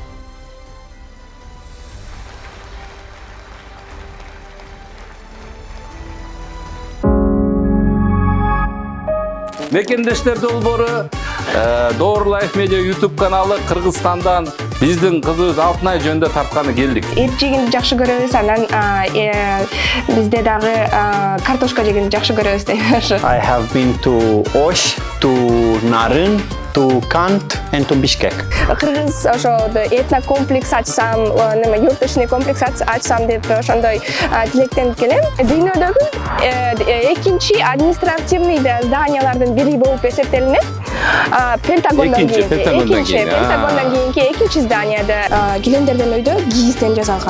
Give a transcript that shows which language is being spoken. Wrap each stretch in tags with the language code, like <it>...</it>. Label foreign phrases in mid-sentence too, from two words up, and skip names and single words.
<ky>Мекендештер долбоору Door Life Media YouTube каналы Кыргызстандан биздин кызыбыз Алтынай жөнүндө тартканы келдик. Эт жегенди жакшы көрөбүз, анан бизде дагы картошка жегенди жакшы көрөбүз дейм.</ky> <en>I have been to Osh, to Nарын, to Kant and to Bishkek.</en> <ky>Кыргыз ошо этнокомплекс ачсам, юртышный комплекс ачсам деп ошондой тилектенип келем. Дүйнөдөгү экинчи</ky> <ru>административный зданиялардын</ru> <ky>бири болуп эсептелинет. Пентагондан кийинки экинчи зданияда килемдерден өйдө ГИИЗден жасалган.</ky>